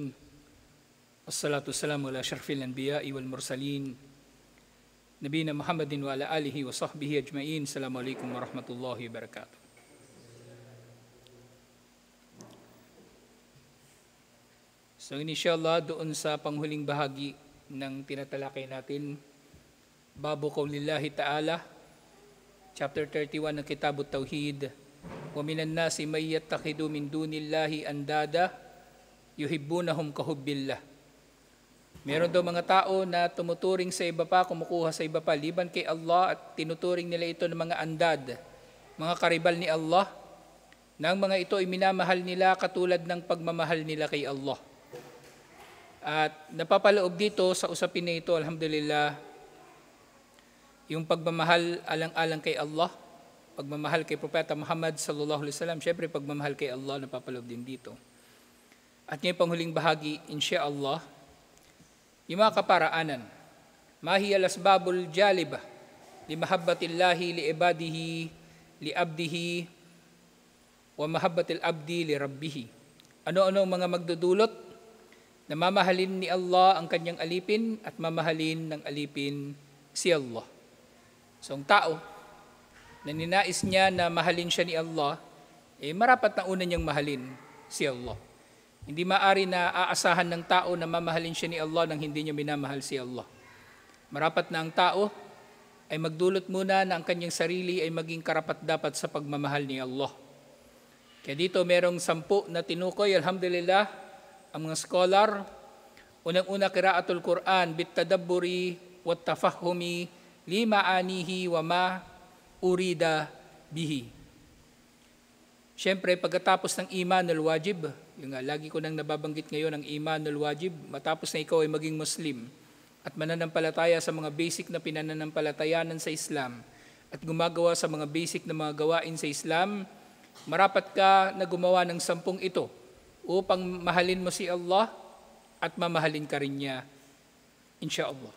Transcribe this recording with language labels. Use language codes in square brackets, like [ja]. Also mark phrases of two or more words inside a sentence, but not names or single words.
[ar] والصلاة والسلام على أشرف الأنبياء والمرسلين. نبينا محمد وعلى آله وصحبه أجمعين. السلام عليكم ورحمة الله وبركاته. [tl] So inshallah doon sa panghuling bahagi ng tinatalakay natin, [ar] باب قول الله تعالى, [tl] Chapter 31 ng Kitabut Tauhid. [ar] ومن الناس من يتخذ من دون الله أندادا يحبونهم كحب الله. [tl] Meron daw mga tao na tumuturing sa iba pa, kumukuha sa iba pa, liban kay Allah, at tinuturing nila ito ng mga andad, mga karibal ni Allah, na ang mga ito ay minamahal nila katulad ng pagmamahal nila kay Allah. At napapaloob dito sa usapin na ito, alhamdulillah, yung pagmamahal alang-alang kay Allah, pagmamahal kay Propeta Muhammad [ar] صلى الله عليه وسلم, [tl] syempre pagmamahal kay Allah napapaloob din dito. At ngayong panghuling bahagi, insyaallah, yung mga kaparaanan, [ar] ما هي الأسباب الجالبة لمحبة الله لعباده لعبده ومحبة العبد لربه. [tl] Ano-ano ang mga magdudulot na mamahalin ni Allah ang kanyang alipin at mamahalin ng alipin si Allah. So ang tao na ninais niya na mahalin siya ni Allah, marapat na una niyang mahalin si Allah. Hindi maari na aasahan ng tao na mamahalin siya ni Allah nang hindi niya minamahal si Allah. Marapat na ang tao ay magdulot muna na ang kanyang sarili ay maging karapat-dapat sa pagmamahal ni Allah. Kaya dito merong 10 na tinukoy, alhamdulillah, ang mga scholar. Unang-una, [ar] قراءة القرآن بالتدبر والتفهم لمعانيه وما أريد به. [tl] Siyempre, pagkatapos ng [ar] الإيمان الواجب, [tl] yung lagi ko nang nababanggit ngayon ang [ar] الإيمان الواجب, [tl] matapos na ikaw ay maging Muslim at mananampalataya sa mga basic na pinananampalatayanan sa Islam at gumagawa sa mga basic na mga gawain sa Islam, marapat ka na gumawa ng 10 ito upang mahalin mo si Allah at mamahalin ka rin niya, insyaallah.